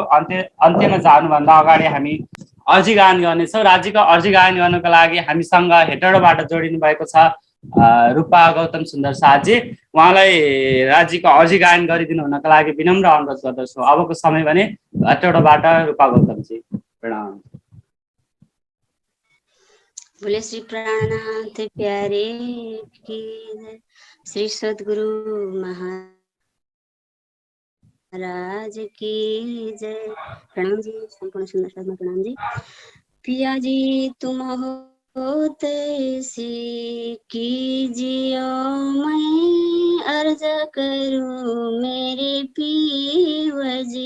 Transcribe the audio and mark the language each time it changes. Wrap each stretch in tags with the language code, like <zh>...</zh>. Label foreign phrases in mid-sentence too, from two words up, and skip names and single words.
<ne>अन्त्यमा जानुभन्दा अगाडि हामी अर्जी गायन गर्नेछौँ। राज्यको अर्जी गायन गर्नको लागि हामीसँग हेटौडाबाट जोडिनु भएको छ रूपा गौतम सुन्दर साथजी। उहाँलाई राज्यको अर्जी गायन गरिदिनु हुनका लागि विनम्र अनुरोध गर्दछु। अबको समय भने हेटौडाबाट रूपा गौतमजी, प्रणाम।</ne> <hi>बोले श्री प्राणनाथ प्यारे की श्री सद्गुरु महाराज की जय। प्रणाम जी, संपूर्ण सुंदर साधना प्रणाम जी। पिया जी तुम हो तैसी कीजियो, मैं अर्ज करूं मेरे पीव जी।</hi>